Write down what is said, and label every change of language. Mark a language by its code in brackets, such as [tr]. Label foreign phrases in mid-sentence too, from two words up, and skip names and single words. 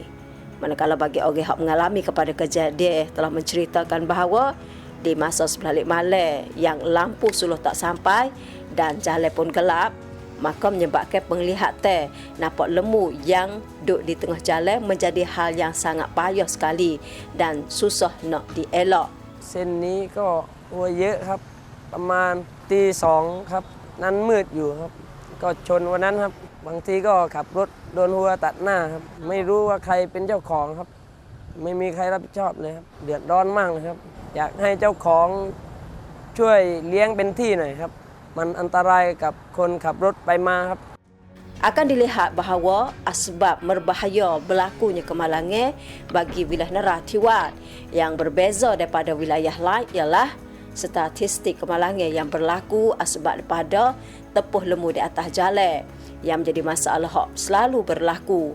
[ms] Manakala bagi orang yang mengalami kepada kejadian telah menceritakan bahawa di masa sebelah Alik Malay yang lampu suluh tak sampai dan jalan pun gelap, maka menyebabkan penglihatan nampak lembu yang duduk di tengah jalan menjadi hal yang sangat payah sekali dan susah nak dielak. [th] เส้นนี้ก็วัวเยอะครับประมาณตีสองครับนั้นมืดอยู่ครับก็ชนวันนั้นครับบางทีก็ขับรถโดนวัวตัดหน้าครับไม่รู้ว่าใครเป็นเจ้าของครับไม่มีใครรับผิดชอบเลยครับเดือดร้อนมากเลยครับอยากให้เจ้าของช่วยเลี้ยงเป็นที่หน่อยครับมันอันตรายกับคนขับรถไปมาครับ [ms] Akan dilihat bahawa asbab berbahaya berlakunya kemalangan bagi wilayah Narathiwat yang berbeza daripada wilayah lain ialah statistik kemalangan yang berlaku asbab daripada tepuh lembu di atas jalan yang menjadi masalah yang selalu berlaku.